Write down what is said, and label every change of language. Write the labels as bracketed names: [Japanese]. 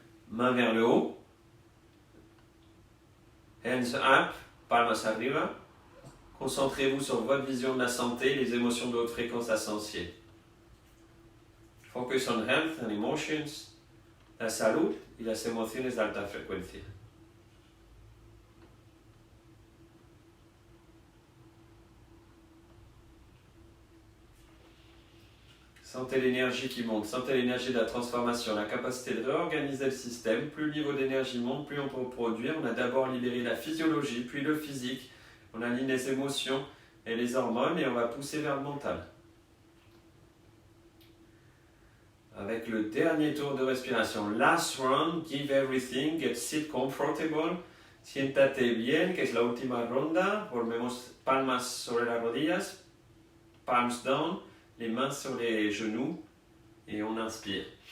[French] Main vers le haut, [English] hands up, [Spanish] palmas arriba. [French] Concentrez-vous sur votre vision de la santé et les émotions de haute fréquence associées. [English] Focus on health and emotions, [Spanish] la salud y las emociones de alta frecuencia. [French] Sentez l'énergie qui monte, sentez l'énergie de la transformation, la capacité de réorganiser le système. Plus le niveau d'énergie monte, plus on peut produire. On a d'abord libéré la physiologie, puis le physique. On aligne les émotions et les hormones et on va pousser vers le mental. Avec le dernier tour de respiration. [English] Last round, give everything, get sit comfortable. [Spanish] Siéntate bien, que es la última ronda. Volvemos palmas sobre las rodillas, [English] palms down. [French] Les mains sur les genoux et on inspire.